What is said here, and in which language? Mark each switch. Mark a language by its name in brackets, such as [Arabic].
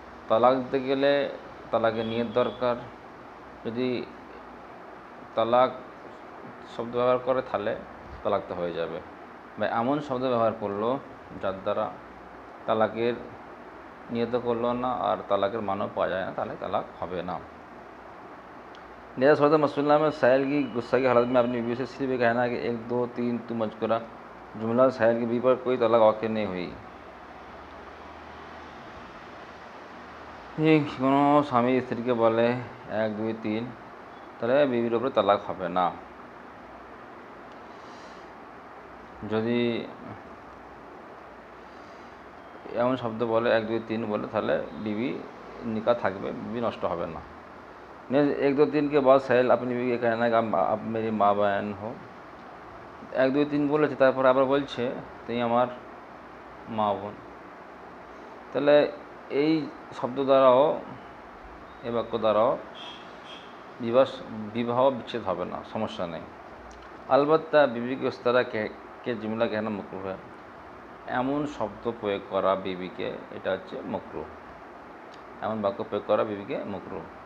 [Bangla] তালাক দিতে গেলে তালাকের নিয়ত দরকার। যদি তালাক শব্দ ব্যবহার করে তাহলে তালাকটা হয়ে যাবে, বা এমন শব্দ ব্যবহার করলো যার দ্বারা তালাকের নিয়ত করলো না আর তালাকের মানও পাওয়া যায় না, তাহলে তালাক হবে না। [Hindi] लिहाजा सूरत मसला में साहिल की गुस्सा की हालत में अपनी बीवी से सिर्फ ये कहना है कि 1, 2, 3 तू मजकुरा जुमला साहिल की बीवी पर कोई तलाक वाक़ नहीं हुई। [Bangla] কোনো স্বামী স্ত্রীকে বলে 1, 2, 3, তাহলে বিবির উপরে তালাক হবে না। যদি এমন শব্দ বলে 1, 2, 3 বলে, তাহলে বিবি নিকা থাকবে, বিবি নষ্ট হবে না। [Hindi] 1, 2, 3 के बाद साहिल अपनी बीवी के कहना है कि आप मेरी মা बहन हो। [Bangla] 1, 2, 3 বলেছে, তারপর আবার বলছে তুই আমার মা বোন, তাহলে এই শব্দ দ্বারাও, এই বাক্য দ্বারাও বিবাহ বিচ্ছেদ হবে না, সমস্যা নেই। [Hindi] अलबत्ता बीवी के उस तरह के जुमला कहना मकरूह है, [Bangla] এমন শব্দ প্রয়োগ করা বিবিকে, এটা হচ্ছে মকরুহ, এমন বাক্য প্রয়োগ করা বিবিকে মকরুহ।